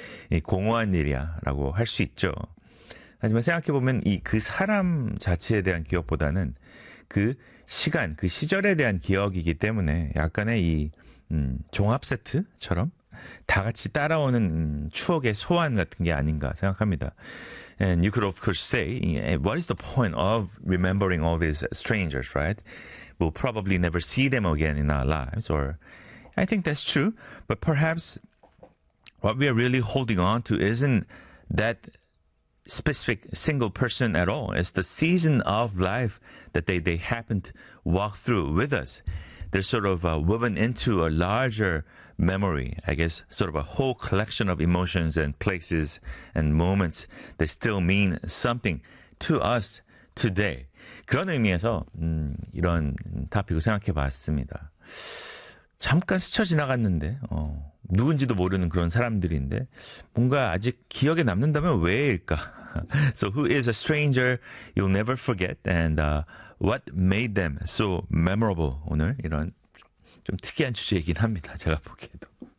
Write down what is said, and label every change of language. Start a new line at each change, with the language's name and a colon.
Korean: 이 공허한 일이야 라고 할 수 있죠. 하지만 생각해보면 이 그 사람 자체에 대한 기억보다는 그 시간, 그 시절에 대한 기억이기 때문에 약간의 이 종합세트처럼 다 같이 따라오는 추억의 소환 같은 게 아닌가 생각합니다.
English: And you could of course say, what is the point of remembering all these strangers, right? We'll probably never see them again in our lives. Or I think that's true. But perhaps what we are really holding on to isn't that specific single person at all. It's the season of life that they happen to walk through with us. They're sort of woven into a larger memory, I guess, sort of a whole collection of emotions and places and moments that still mean something to us today.
Korean: 그런 의미에서 이런 topic을 생각해 봤습니다. 잠깐 스쳐 지나갔는데 누군지도 모르는 그런 사람들인데 뭔가 아직 기억에 남는다면 왜일까?
English: So who is a stranger you'll never forget and what made them so memorable?
Korean: 오늘 이런 좀 특이한 주제이긴 합니다. 제가 보기에도.